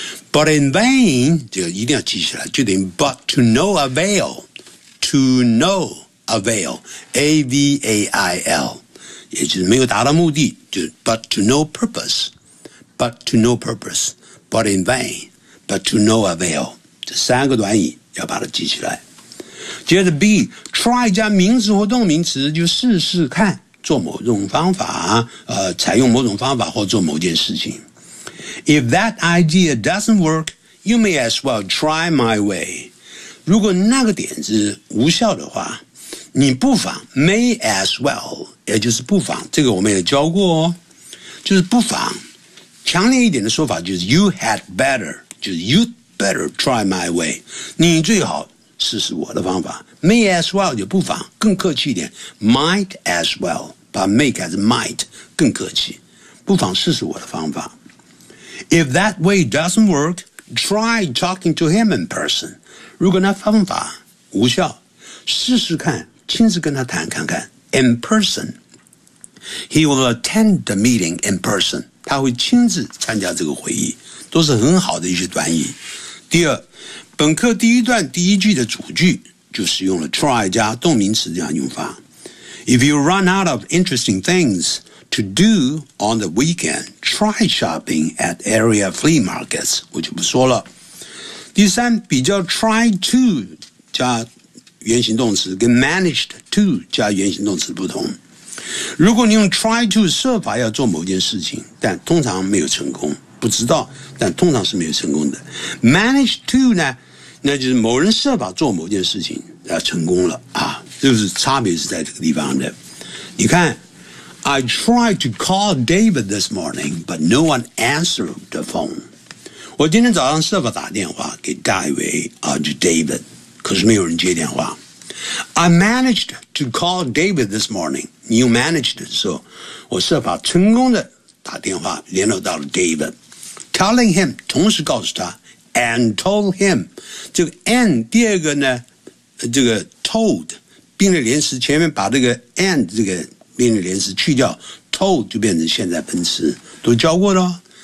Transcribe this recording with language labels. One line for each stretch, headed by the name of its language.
English: But in vain,
Chinese: 这个一定要记起来，就等于
English: but to no avail, to no avail, A-V-A-I-L,
Chinese: 也就是没有达到目的，就
English: but to no purpose, but to no purpose, but in vain, but to no avail,
Chinese: 这三个短语要把它记起来。接着 B, try 加名词或动名词，就试试看做某种方法，采用某种方法或做某件事情。
English: If that idea doesn't work, you may as well try my way.
Chinese: 如果那个点子无效的话，你不妨
English: may as well,
Chinese: 也就是不妨，这个我们也教过哦，就是不妨。强烈一点的说法就是
English: you had better,
Chinese: 就是
English: you'd better try my way,
Chinese: 你最好试试我的方法。
English: May as well
Chinese: 就不妨，更客气一点
English: might as well,
Chinese: 把 may 改成 might, 更客气，不妨试试我的方法。
English: If that way doesn't work, try talking to him in person.
Chinese: 如果那方法无效，试试看亲自跟他谈看看。
English: In person, he will attend the meeting in person.
Chinese: 他会亲自参加这个会议，都是很好的一些短语。第二，本课第一段第一句的主句就使用了 try 加动名词这样用法。
English: If you run out of interesting things. To do on the weekend, try shopping at area flea markets,
Chinese: 我就不说了。第三，比较 try to 加原形动词跟 managed to 加原形动词不同。如果你用 try to 设法要做某件事情，但通常没有成功，不知道，但通常是没有成功的。 managed to 呢，那就是某人设法做某件事情，他成功了啊，就是差别是在这个地方的。你看
English: I tried to call David this morning, but no one answered the phone.
Chinese: 我今天早上设法打电话给大卫啊，就 David, 可是没有人接电话。
English: I managed to call David this morning.
Chinese: 你用 managed 的时候，我设法成功的打电话联络到了 David,
English: telling him,
Chinese: 同时告诉他
English: and told him,
Chinese: 这个 and 第二个呢，这个 told, 并列连词前面把这个 and 这个并列连词去掉 told 就变成现在分词，都教过了。